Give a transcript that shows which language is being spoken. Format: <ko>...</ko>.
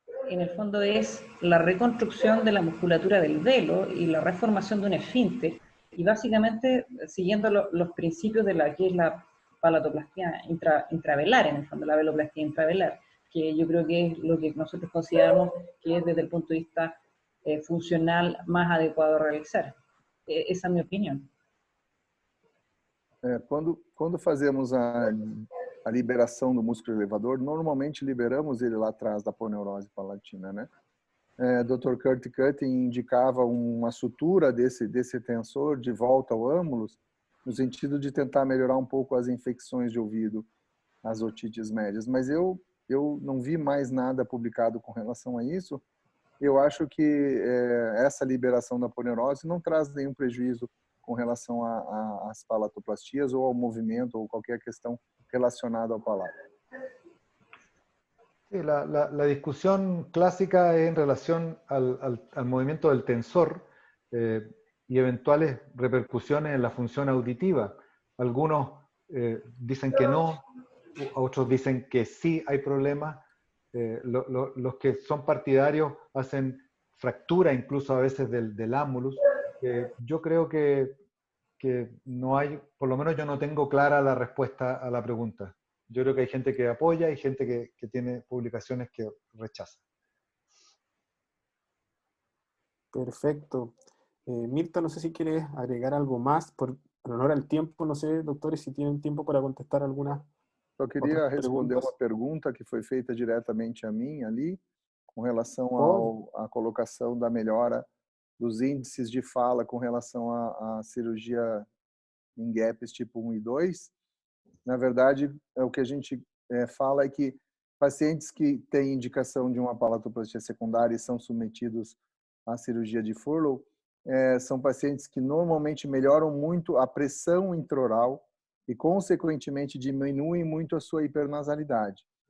<es>En el fondo es la reconstrucción de la musculatura del velo y la reformación de un esfínter, y básicamente siguiendo los principios de la que es la palatoplastia intravelar, en el fondo la veloplastia intravelar, que yo creo que es lo que nosotros consideramos que es desde el punto de vista funcional más adecuado a realizar. Esa es mi opinión.</es> <pt>Quando fazemos a liberação do músculo elevador, normalmente liberamos ele lá atrás da aponeurose palatina, né? Dr. Kurt Cutting indicava uma sutura desse tensor de volta ao ânulus, no sentido de tentar melhorar um pouco as infecções de ouvido, as otites médias. Mas eu não vi mais nada publicado com relação a isso. Eu acho que essa liberação da aponeurose não traz nenhum prejuízo com relação às palatoplastias ou ao movimento ou qualquer questão relacionada ao palato.</pt> <es>Sí, la discusión clásica es en relación al movimiento del tensor y eventuales repercusiones en la función auditiva. Algunos dicen que no, otros dicen que sí hay problemas. Los que son partidarios hacen fractura incluso a veces del ánulus. Yo creo que no hay, por lo menos yo no tengo clara la respuesta a la pregunta. Yo creo que hay gente que apoya y gente que tiene publicaciones que rechaza. Perfecto. Mirta, no sé si quieres agregar algo más, por honor al tiempo, no sé, doctores, si tienen tiempo para contestar algunas.</es> <pt>Só queria responder uma pergunta que foi feita diretamente a mim ali, com relação à colocação da melhora dos índices de fala com relação à cirurgia em gaps tipo 1 e 2. Na verdade, o que a gente fala é que pacientes que têm indicação de uma palatoplastia secundária e são submetidos à cirurgia de Furlow, são pacientes que normalmente melhoram muito a pressão intraoral e, consequentemente, diminuem muito a sua hipernasalidade.</pt>